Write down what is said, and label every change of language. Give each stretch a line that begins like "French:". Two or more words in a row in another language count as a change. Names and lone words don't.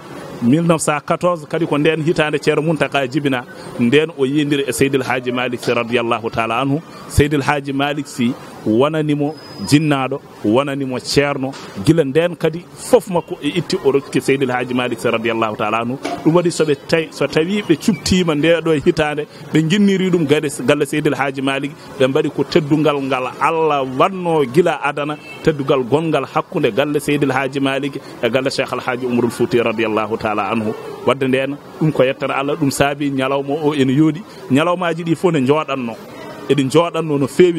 Fula: 1914 kadi ko nden hitande ceerno Muntaka jibina nden o yindiri e Seydil Hadji Malick Sy
Arabic: رضي الله تعالى عنه
Fula: Seydil Hadji Malick Sy wonanimo jinnaɗo wonanimo ceerno gila nden kadi fof makko e itti o rokki Seydil Hadji Malick Sy
Arabic: رضي الله تعالى عنه
Fula: ɗum waɗi so tawi ɓe cubtima ndeɗo hitande ɓe jinniri ɗum galle Seydil Hadji Malick ɓe mbaɗi ko teddugal ngal Allah wanno gila adana teddugal gongal hakkude galle Seydil Hadji Malick e galle Cheikh Alhaji Oumarul Fouti
Arabic: رضي الله تعالى عنه
Fula: wadde nden ɗum ko yettere Allah ɗum saabi ñalawma o ene yooɗi ñalawmaji ɗi fof ne jooɗanno eɗi jooɗanno no